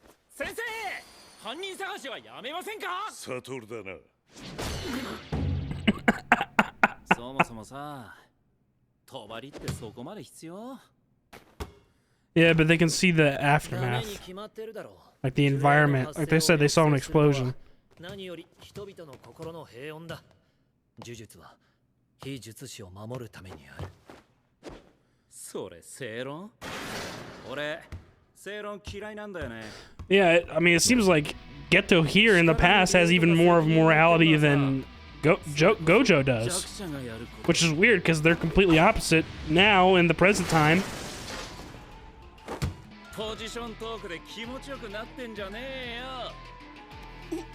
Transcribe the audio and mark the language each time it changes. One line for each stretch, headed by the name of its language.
Japanese: 先生、犯人探しはやめませんか？サトルだな。そもそもさ、帳ってそこまで必要？
English: Yeah, but they can see the aftermath. Like the environment. Like they said, they saw an explosion.
Japanese: 何より人々の心の平穏だ。呪術は非術師を守るためにある。それ正論？俺正論嫌いなんだよね。
English: Yeah, I mean, it seems like Geto here in the past has even more of morality than Gojo does. Which is weird because they're completely opposite now in the present time.
Japanese: ポジショントークで気持ちよくなってんじゃねえよ。